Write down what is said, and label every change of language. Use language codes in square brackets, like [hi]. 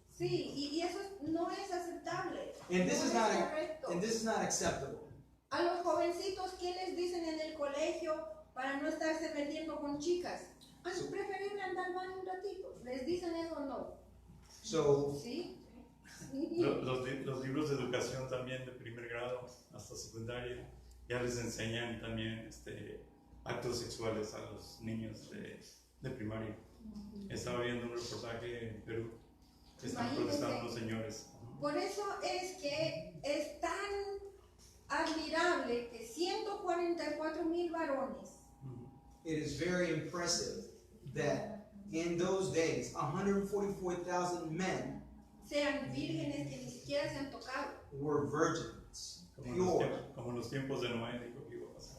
[es] Sí, y eso no es aceptable. [en] And this [es] No [en] is not [es] correcto. [en] and this is not acceptable. [es] A los jovencitos, ¿qué les dicen en el colegio para no estarse metiendo con chicas? Ah, es preferible andar al baño un ratito. ¿Les dicen eso o no? [en] So [es] Sí. Los libros de educación también de primer grado hasta secundaria ya les enseñan también actos sexuales a los niños de primaria. Estaba viendo un reportaje en Perú que están protestando los señores. Por eso es que es tan admirable que 144,000 varones [en] it is very impressive that in those days, 144,000 men [es] sean vírgenes que ni siquiera se han tocado. [en] were virgins, pure. [es] Como en los tiempos de Noé, dijo Jehová.